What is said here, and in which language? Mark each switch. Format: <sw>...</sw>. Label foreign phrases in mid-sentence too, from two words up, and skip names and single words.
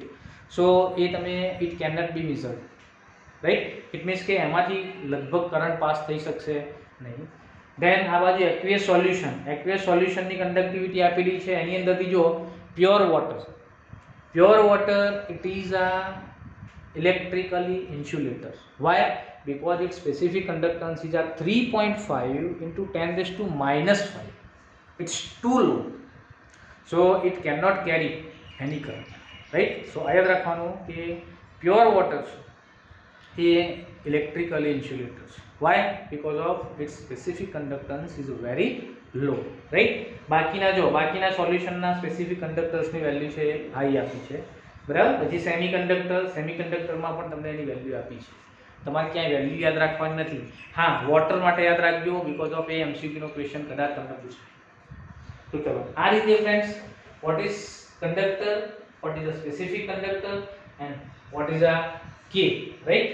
<en>સો</en> <gu>એ તમે</gu> <en>it can not be measured, right? it means</en> <gu>કે એમાંથી લગભગ કરંટ પાસ થઈ શકશે નહીં. ધેન આ બાજુ</gu> <en>aqueous solution.</en> <gu>એક્વિયસ સોલ્યુશનની કંડક્ટિવિટી આપેલી છે એની અંદરથી જો</gu> <en>pure water it is a electrically insulator. Why? Because its specific conductance is at 3.5 × 10⁻⁻5. It's too low, so it cannot carry any current, right?</en> <gu>So આ યાદ રાખવાનું કે</gu> <en>pure water</en> <gu>એ</gu> <en>electrically insulator</en> <gu>છે.</gu> <en>Why? Because of its specific conductance is very low, right?</en> <gu>બાકીના સોલ્યુશનના સ્પેસિફિક કંડક્ટર્સની વેલ્યુ છે હાઈ આપી છે, બરાબર? પછી સેમિકન્ડક્ટરમાં પણ તમને એની વેલ્યુ આપી છે. તમારે ક્યાંય વેલ્યુ યાદ રાખવાની નથી. હા, વોટર માટે યાદ રાખજો</gu> <en>because of</en> <gu>એ એમસીક્યુનો ક્વેશ્ચન કદાચ તમને પૂછાય. તો ચલો આ રીતે</gu> <en>friends, what is conductor, what is a specific conductor and what is a K, right?</en>